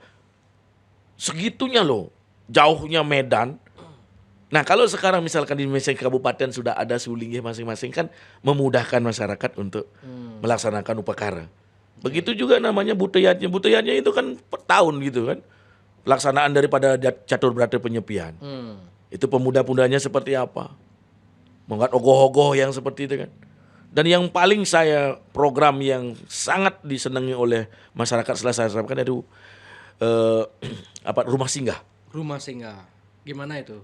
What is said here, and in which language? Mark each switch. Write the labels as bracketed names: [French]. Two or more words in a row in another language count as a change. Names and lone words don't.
[Indonesian] Segitunya loh, jauhnya Medan. Nah kalau sekarang misalkan di masing kabupaten sudah ada sulinggih masing-masing kan memudahkan masyarakat untuk melaksanakan upacara. Begitu juga namanya buteyatnya itu kan per tahun gitu kan. Pelaksanaan daripada catur berata penyepian. Itu pemuda-pemudanya seperti apa. Mengangkat ogoh-ogoh yang seperti itu kan. Dan yang paling saya program yang sangat disenangi oleh masyarakat setelah saya sampaikan itu rumah singgah. Rumah singgah. Gimana itu?